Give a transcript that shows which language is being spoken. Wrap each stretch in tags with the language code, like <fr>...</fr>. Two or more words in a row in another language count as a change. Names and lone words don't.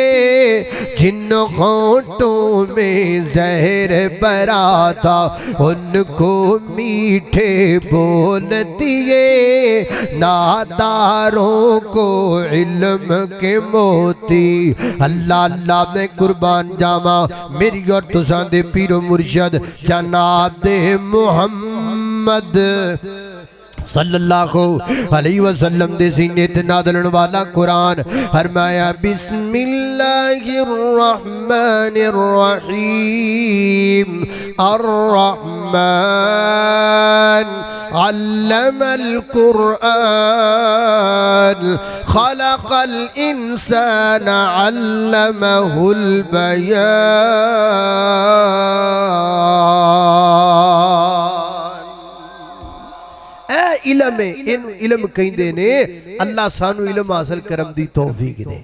<ur>جن ہونٹوں میں زہر بھرا تھا ان کو میٹھے بول دیے. ناداروں کو علم کے موتی اللہ اللہ نے قربان</ur> <pa>ਜਾਵਾਂ ਮੇਰੀ ਔਰ ਤੁਸਾਂ ਦੇ ਪੀਰੋ ਮੁਰਸ਼ਦ ਜਨਾਬ ਦੇ ਮੁਹੰਮਦ</pa> <ar>صلى الله عليه وسلم</ar> <pa>ਦੇ ਸੀਨੇ ਤੇ ਨਾਜ਼ਿਲ ਵਾਲਾ ਕੁਰਾਨ ਫ਼ਰਮਾਇਆ</pa> <ar>بسم الله الرحمن الرحيم الرحمن علم القرآن خلق الإنسان علمه البيان.</ar> <pa>ਇਲਮ ਇਨ ਇਲਮ ਕਹਿੰਦੇ ਨੇ ਅੱਲਾਹ ਸਾਨੂੰ ਇਲਮ ਹਾਸਲ ਕਰਨ ਦੀ ਤੌਫ਼ੀਕ ਦੇ।</pa>